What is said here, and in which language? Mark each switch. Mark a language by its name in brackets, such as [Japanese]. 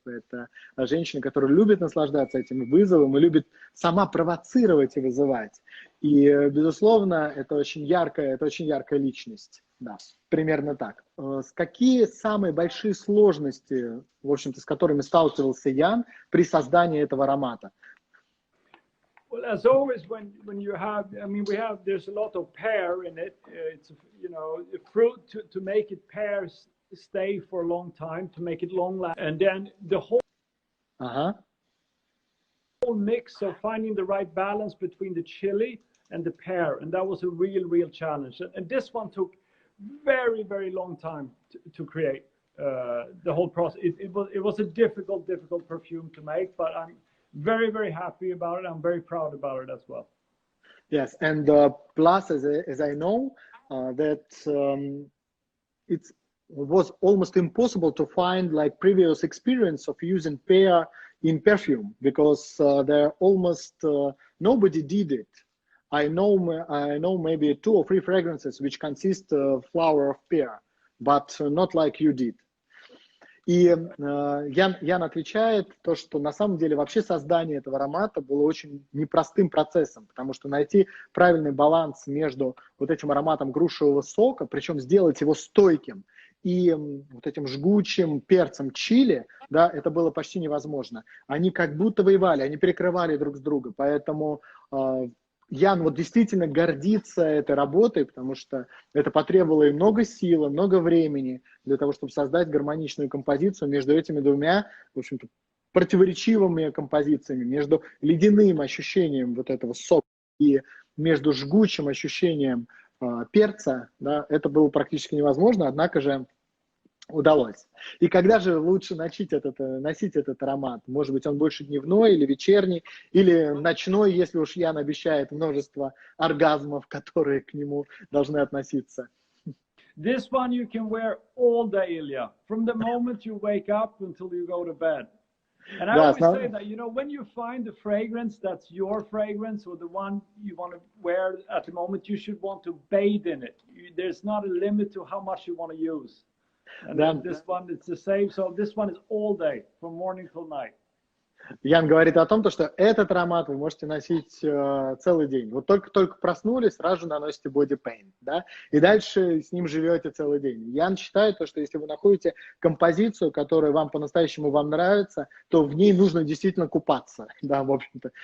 [Russian] Это женщина, которая любит наслаждаться этим вызовом и любит сама провоцировать и вызывать. И, безусловно, это очень яркая личность. Да, примерно так. Какие самые большие сложности, в общем-то, с которыми сталкивался Ян при создании этого аромата? [English] Well, as always, when you have, I mean, there's a lot of pear in it. It's, you know, the fruit to make it pear stay for a long time, to make it long last, and then the whole mix of finding the right balance between the chili and the pear, and that was a real challenge. And this one took very, very long time to create. The whole process. It was a difficult perfume to make, but I'm very happy about it. I'm very proud about it as well. Yes, and plus, as I know, that it was almost impossible to find like previous experience of using pear in perfume, because there almost nobody did it. I know maybe 2 or 3 fragrances which consist of flower of pear, but not like you did. [Russian] И Ян отвечает, то, что на самом деле вообще создание этого аромата было очень непростым процессом, потому что найти правильный баланс между вот этим ароматом грушевого сока, причем сделать его стойким, и вот этим жгучим перцем чили, да, это было почти невозможно. Они как будто воевали, они перекрывали друг с другом, поэтому Ян вот действительно гордится этой работой, потому что это потребовало и много сил, и много времени для того, чтобы создать гармоничную композицию между этими двумя, в общем-то, противоречивыми композициями, между ледяным ощущением вот этого сока и между жгучим ощущением перца, да, это было практически невозможно, однако же удалось. И когда же лучше носить этот аромат? Может быть, он больше дневной или вечерний, или ночной, если уж Ян обещает множество оргазмов, которые к нему должны относиться. [English] This one you can wear all day, Ilya, from the moment you wake up until you go to bed. And I always say that, you know, when you find the fragrance that's your fragrance or the one you want to wear at the moment, you should want to bathe in it. There's not a limit to how much you want to use. And then this one, it's the same. So this one is all day, from morning till night. [Russian] Ян говорит о том, что этот аромат вы можете носить целый день. Вот только проснулись, сразу же наносите body paint, да, и дальше с ним живете целый день. Ян считает, что если вы находите композицию, которая вам по-настоящему нравится, то в ней нужно действительно купаться, да, в общем-то.